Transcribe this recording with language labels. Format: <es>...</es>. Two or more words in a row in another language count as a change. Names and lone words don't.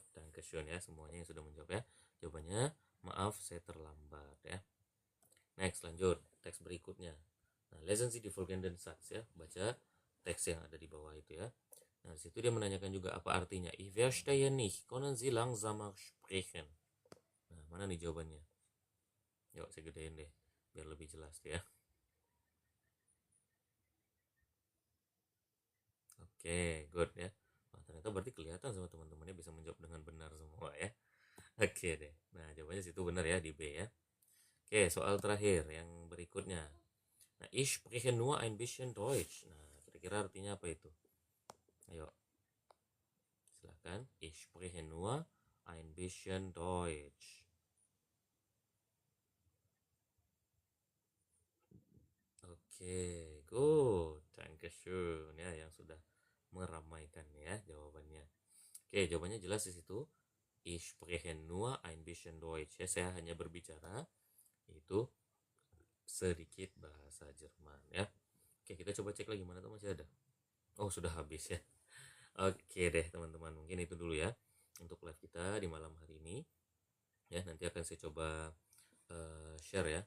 <id>Dankeschön ya semuanya yang sudah menjawab ya. Jawabannya, maaf saya terlambat ya. Next, lanjut teks berikutnya. Nah,</id> <de>lesen Sie die folgenden Satz ya.</de> <id>Baca teks yang ada di bawah itu ya. Nah, di situ dia menanyakan juga apa artinya.</id> <de>Ich verstehe nicht, können Sie langsamer sprechen?</de> <id>Nah, mana nih jawabannya? Yuk, saya gedein deh biar lebih jelas ya. Oke, good ya. Wah, ternyata berarti kelihatan sama teman-temannya bisa menjawab dengan benar semua ya. Oke deh. Nah, jawabannya situ benar ya di B ya. Oke, soal terakhir yang berikutnya. Nah,</id> <de>ich spreche nur ein bisschen Deutsch.</de> <id>Nah, kira-kira artinya apa itu? Ayo, silakan.</id> <de>Ich spreche nur ein bisschen Deutsch.</de> <id>Oke, good. Dankeschön ya yang sudah meramaikan ya jawabannya. Oke, jawabannya jelas di situ.</id> <de>Ich spreche nur ein bisschen Deutsch.</de> <id>Ya, saya hanya berbicara itu sedikit bahasa Jerman ya. Oke, kita coba cek lagi mana tuh masih ada. Oh, sudah habis ya. Oke deh teman-teman, mungkin itu dulu ya untuk live kita di malam hari ini. Ya, nanti akan saya coba share ya.</id>